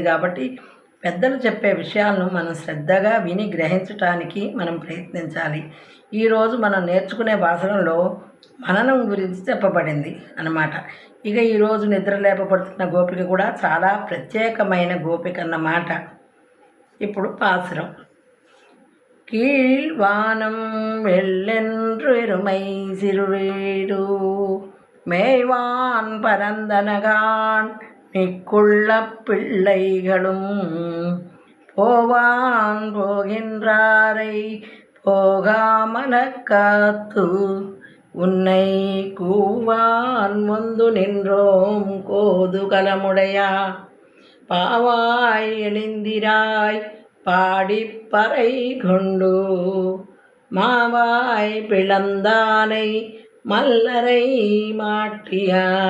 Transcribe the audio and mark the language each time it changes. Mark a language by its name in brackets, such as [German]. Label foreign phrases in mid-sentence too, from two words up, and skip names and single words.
[Telugu] కాబట్టి పెద్దలు చెప్పే విషయాలను మనం శ్రద్ధగా విని గ్రహించటానికి మనం ప్రయత్నించాలి. ఈరోజు మనం నేర్చుకునే పాసురంలో మననం గురించి చెప్పబడింది అన్నమాట. ఇక ఈరోజు నిద్ర లేపబడుతున్న గోపిక కూడా చాలా ప్రత్యేకమైన గోపిక అన్నమాట. ఇప్పుడు పాసురం. [Tamil] கீழ்வானம் வெள்ளென்று எருமை சிறுவீடு மேய்வான் பரந்தனகான் மிக்குள்ள பிள்ளைகளும் போவான் போகின்றாரை போகாமல காத்து உன்னை கூவான் முந்து நின்றோம் கோதுகலமுடையா பாவாய் எழுந்திராய் பாடிப்பறை கொண்டு மாவாய் பிளந்தானை மல்லரை மாட்டியா